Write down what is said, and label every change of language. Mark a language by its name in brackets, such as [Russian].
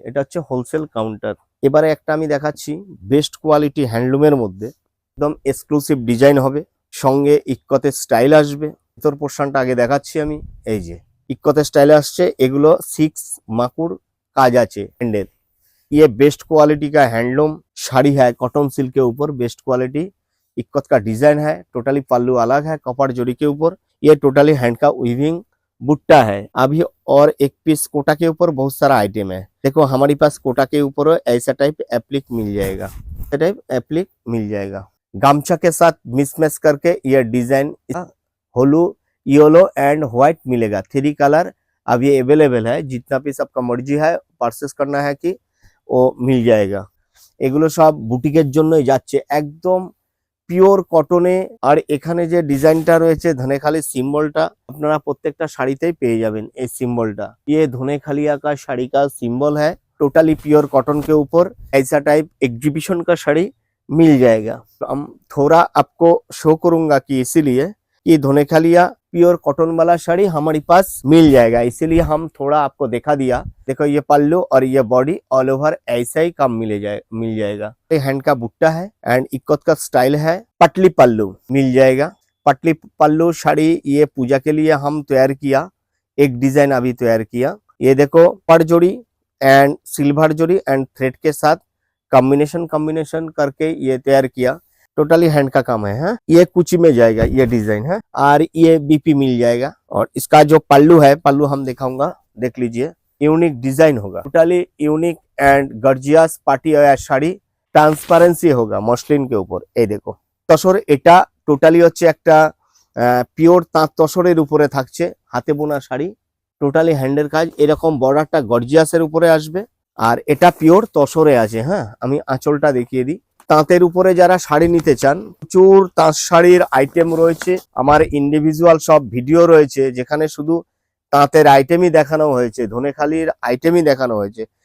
[Bangla] এটা হচ্ছে wholesale counter. এবারে একটা আমি দেখাচ্ছি বেস্ট কোয়ালিটি হ্যান্ডলুমের মধ্যে, একদম এক্সক্লুসিভ ডিজাইন হবে, সঙ্গে ইক্কতের স্টাইল আসবে। ভিতর পোর্শনটা আগে দেখাচ্ছি আমি, এই যে ইক্কতের স্টাইলে আসছে, এগুলো 6 মাকুর কাজ আছে হ্যান্ডের। [Hindi] ये बेस्ट क्वालिटी का हैंडलूम साड़ी है, कॉटन सिल्क के ऊपर बेस्ट क्वालिटी इक्कत का डिजाइन है, टोटली पल्लू अलग है कॉपर जोड़ी के ऊपर, ये टोटली हैंड का वीविंग बुट्टा है। अभी और एक पीस कोटा के ऊपर बहुत सारा आइटम है, देखो हमारे पास कोटा के ऊपर ऐसा टाइप एप्लिक मिल जाएगा, ऐसा टाइप एप्लिक मिल जाएगा। गामछा के साथ मिसमैच करके ये डिजाइन होलू येलो एंड व्हाइट मिलेगा, 3 कलर अब ये अवेलेबल है। जितना पीस आपका मर्जी है परचेस करना है कि ও মিল জায়গা। [Bangla] এগুলো সব বুটিকের জন্যই যাচ্ছে, একদম পিওর কটনে। আর এখানে যে ডিজাইনটা রয়েছে ধনেখালি সিম্বলটা আপনারা প্রত্যেকটা শাড়িতেই পেয়ে যাবেন। এই সিম্বলটা [Hindi] ये धनेखालिया का শাড়ি का सिंबल है, टोटली प्योर कॉटन के ऊपर ऐसा टाइप एग्जीबिशन का शाड़ी मिल जाएगा। हम थोड़ा आपको शो करूंगा कि इसीलिए कि धनेखालिया प्योर कॉटन वाला साड़ी हमारे पास मिल जाएगा, इसीलिए हम थोड़ा आपको दिखा दिया। देखो ये पल्लू और ये बॉडी ऑल ओवर ऐसा ही काम मिल जाएगा। ये हैंड का बुट्टा है एंड इक्कत का स्टाइल है, पटली पल्लू मिल जाएगा। पटली पल्लू साड़ी ये पूजा के लिए हम तैयार किया, एक डिजाइन अभी तैयार किया। ये देखो पर जोड़ी एंड सिल्वर जोड़ी एंड थ्रेड के साथ कॉम्बिनेशन करके ये तैयार किया, टोटली हैंड का काम है। ये कुची में जाएगा ये डिजाइन है, और ये बीपी मिल जाएगा। और इसका जो पल्लू है, पल्लू हम दिखाऊंगा, देख लीजिए, यूनिक डिजाइन होगा, totally unique and gorgeous party wear sari, transparency होगा মসলিন के ऊपर। [Bangla] এই দেখো তসর, এটা টোটালি হচ্ছে একটা পিওর তাঁত তসরের উপরে থাকছে, হাতে বোনা শাড়ি, টোটালি হ্যান্ডের কাজ, এরকম বর্ডারটা গর্জিয়াসের উপরে আসবে আর এটা পিওর তসরে আছে। হ্যাঁ, আমি আঁচলটা দেখিয়ে দিই। তাঁতের উপরে যারা শাড়ি নিতে চান, প্রচুর তাঁত শাড়ির আইটেম রয়েছে, আমার ইন্ডিভিজুয়াল সব ভিডিও রয়েছে যেখানে শুধু তাঁতের আইটেমই দেখানো হয়েছে, ধনেখালির আইটেমই দেখানো হয়েছে।